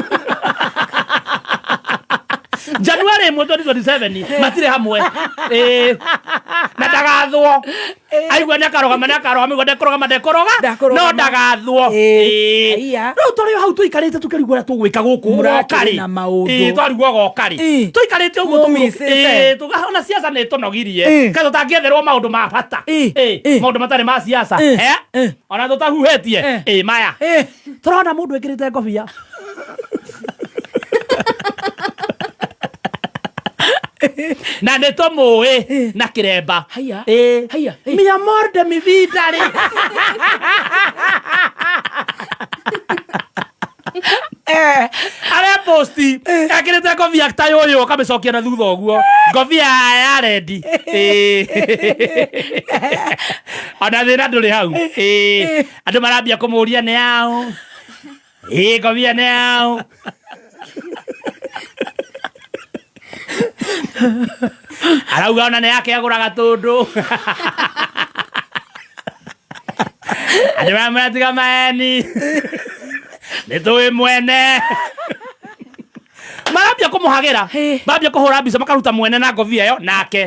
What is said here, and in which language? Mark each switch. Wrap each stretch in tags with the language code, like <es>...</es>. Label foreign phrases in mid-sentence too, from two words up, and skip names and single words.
<ki>January 2027 matire hamwe na ndagathwo aigua nĩ akarogama mĩgo ndekoroga no ndagathwo rĩu tũrĩ hau tũikarĩte tũkĩrigwo ũrĩa tũgwĩka gũkũ gokarĩ twarigwo gokarĩ tũikarĩte ũguo ona ciaca nĩ tũnogirie kaĩ tũtangĩetherwo maũndũ ma bata maũndũ matarĩ ma ciaca ona tũtahuhĩtie maya tũrona mũndũ ĩkĩrĩte ngobia na nĩ tũmũĩ na kĩremba</ki> <es>mi amor de mi vida</es> <ki>rĩ arĩa posti ekĩrĩte ngobia ta yũyũ akamĩcokia na thutha ũguo ngobia ya rendi ona thĩna ndũrĩ hau andũ marambia kũmũria nĩ yaũ ngobia nĩ yaũ arauga ona nĩ yake agũraga tũndũ andũ maratiga maeni nĩ tũĩ mwene marambia kũmũhagĩra mambia kũhũra mbica makaruta mwene na ngobia ĩyo nake</ki>